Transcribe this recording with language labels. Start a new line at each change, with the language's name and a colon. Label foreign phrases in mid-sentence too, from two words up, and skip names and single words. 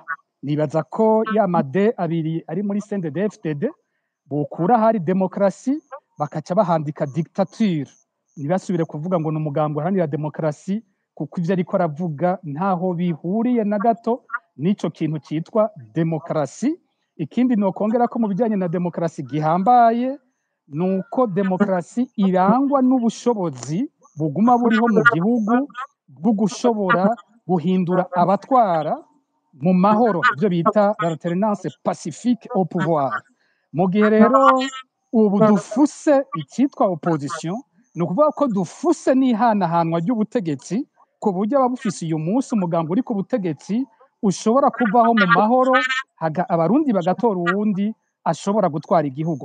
Rundi: Nibaza ko ya made abiri ari muri CNDD FDD bokura hari demokarasi bakaca bahandika dictature, ntibasubire kuvuga ngo n'umugambo uharanira demokarasi, kuko ivyo ariko aravuga ntaho bihuriye na gato n'ico kintu citwa demokarasi. Ikindi nokongera ko mu bijanye na demokarasi gihambaye nuko demokarasi irangwa n'ubushobozi buguma buriho mu gihugu bwo gushobora guhindura abatwara mu mahoro, ivyo bita
French: l'alternance pacifique au pouvoir.
Rundi: Mu gihe rero ubu dufuse icitwa opposition, ni ukuvuga ko dufuse n'ihanahanwa ry'ubutegetsi, ku buryo ababufise uyu munsi umugambi uri ku butegetsi ushobora kuvaho mu mahoro, abarundi bagatora uwundi ashobora gutwara igihugu.